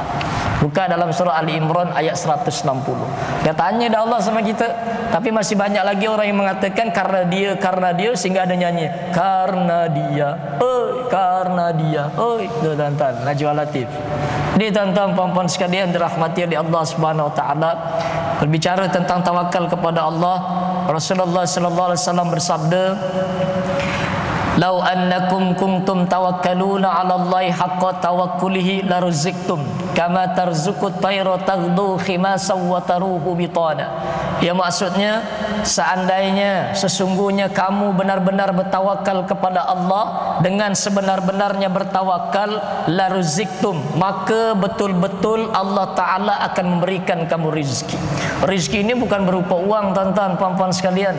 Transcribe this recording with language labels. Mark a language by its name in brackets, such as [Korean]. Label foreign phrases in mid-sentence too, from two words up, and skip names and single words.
[Indonesian] Buka dalam surah Ali Imran ayat 160. Dia tanya dah Allah sama kita. Tapi masih banyak lagi orang yang mengatakan karena dia, sehingga ada nyanyi karena dia, karena dia, itu tuan-tuan Najwa Latif. Jadi tuan-tuan puan-puan sekalian dirahmati oleh Allah [Arabic] سبحانه وتعالى, [Indonesian] berbicara tentang tawakal kepada Allah, [Arabic] رسول الله صلى الله عليه وسلم bersabda, "لو أنكم كنتم تتوكلون على الله حق توكله لرزقتم كما ترزق الطير تغدو خماصا وتروح بطانا." [Indonesian] Ya, maksudnya seandainya sesungguhnya kamu benar-benar bertawakal kepada Allah dengan sebenar-benarnya bertawakal, laruziktum, maka betul-betul Allah Ta'ala akan memberikan kamu rizki. Rizki ini bukan berupa uang, tuan-tuan puan-puan sekalian.